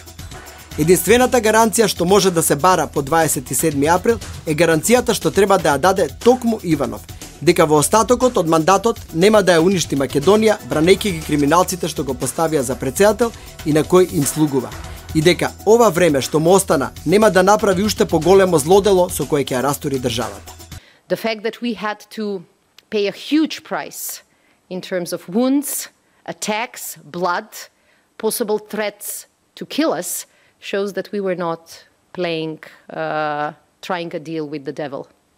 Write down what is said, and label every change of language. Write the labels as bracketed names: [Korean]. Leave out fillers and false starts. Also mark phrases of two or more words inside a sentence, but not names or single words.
[Macedonian] Единствената гаранција што може да се бара по 27 април е гаранцијата што треба да ја даде токму Иванов, дека во остатокот од мандатот нема да ја уништи Македонија, бранејќи ги криминалците што го поставија за председател и на кој им слугува. И дека ова време што му остана нема да направи уште поголемо злодело со кое ќе ја растури државата. [English] The fact that we had to pay a huge price in terms of wounds, attacks, blood, possible threats to kill us shows that we were not trying a deal with the devil.